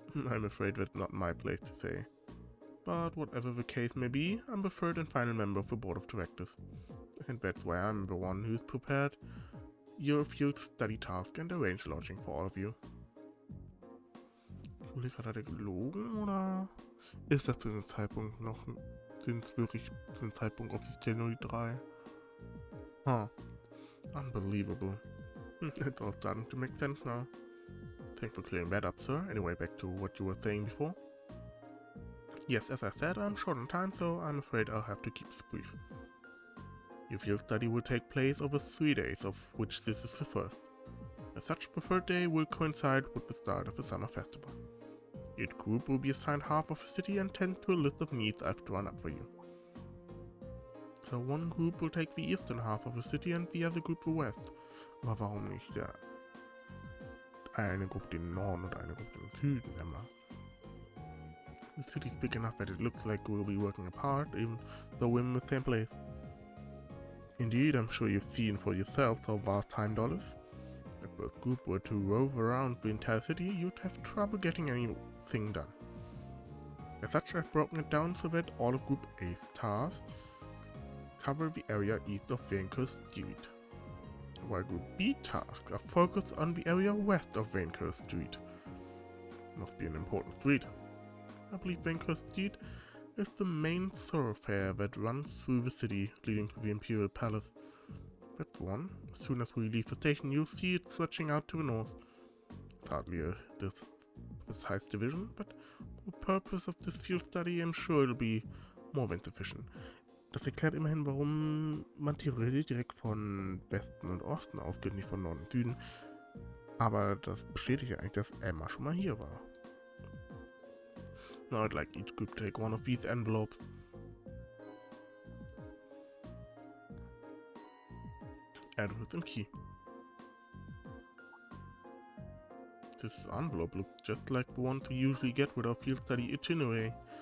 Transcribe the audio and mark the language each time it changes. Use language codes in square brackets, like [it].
[en] I'm afraid that's not my place to say. But whatever the case may be, I'm the third and final member of the Board of Directors. And that's why I'm the one who's prepared your field study task and arranged lodging for all of you. [de] Hat er gelogen oder ist das zu dem Zeitpunkt noch, sind es wirklich zu dem Zeitpunkt offiziell nur die 3? [en] Huh. Unbelievable. It's all starting to make sense now. Thanks for clearing that up, sir. Anyway, back to what you were saying before. Yes, as I said, I'm short on time, so I'm afraid I'll have to keep this brief. Your field study will take place over 3 days, of which this is the first. As such, the third day will coincide with the start of the summer festival. Each group will be assigned half of the city and tend to a list of needs I've drawn up for you. So one group will take the eastern half of the city and the other group the west. [de] Aber warum nicht eine Gruppe den Norden und eine Gruppe den Süden, Emma? [en] The city's big enough that it looks like we'll be working apart, even though we're in the same place. Indeed, I'm sure you've seen for yourself how vast Heimdallr is. If the group were to rove around the entire city, you'd have trouble getting anything done. As such, I've broken it down so that all of Group A's tasks cover the area east of Vaincourt Street, while Group B tasks are focused on the area west of Vaincourt Street. Must be an important street. I believe Vaincourt Street is the main thoroughfare that runs through the city, leading to the Imperial Palace. That's one. As soon as we leave the station, you'll see it stretching out to the north. It's hardly a precise division, but for the purpose of this field study, I'm sure it'll be more than sufficient. [de] Das erklärt immerhin, warum man theoretisch direkt von Westen und Osten ausgeht, nicht von Norden und Süden. Aber das bestätigt ja eigentlich, dass Emma schon mal hier war. [en] Now I'd like each group to take one of these envelopes. Address and key. This envelope looks just like the one we usually get with our field study itinerary.